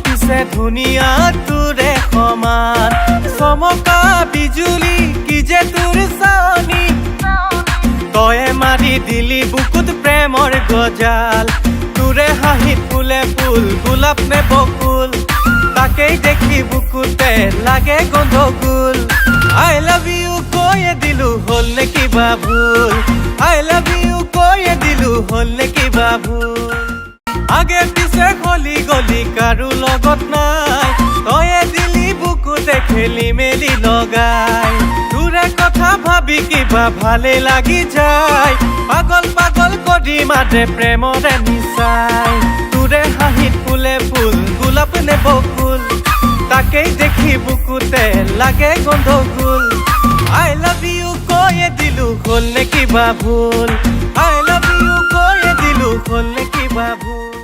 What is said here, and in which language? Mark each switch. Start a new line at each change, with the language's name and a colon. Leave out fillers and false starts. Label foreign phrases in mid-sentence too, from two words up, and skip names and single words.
Assamese: আছে ধুনীয়া তোৰে সমান চমকা বিজুলী কি যে তোৰ চাৱনি তয়ে মাৰি দিলি বুকুত প্ৰেমৰ গজাল তোৰে হাঁহিত ফুলে ফুল গোলাপ নে বকুল তাকেই দেখি বুকুতে লাগে গন্ধগোল
English: I love you
Assamese: কৈয়ে দিলো হল নে কিবা ভুল
English: I love you
Assamese: কৈয়ে দিলো হল নে কিবা ভুল আগে পিছে গলি গলি কাৰো লগত নাই তয়ে দিলি বুকুতে খেলি মেলি লগাই তোৰে কথা ভাবি কিবা ভালে লাগি যায় পাগল পাগল কৰি মাতে প্ৰেমৰে নিচাই তোৰে হাঁহিত ফুলে ফুল গোলাপ নে বকুল তাকেই দেখি বুকুতে লাগে গন্ধগোল
English: I love you
Assamese: কৈয়ে দিলো হল নে কিবা ভুল
English: I love you
Assamese: কৈয়ে দিলো হল নে কিবা ভুল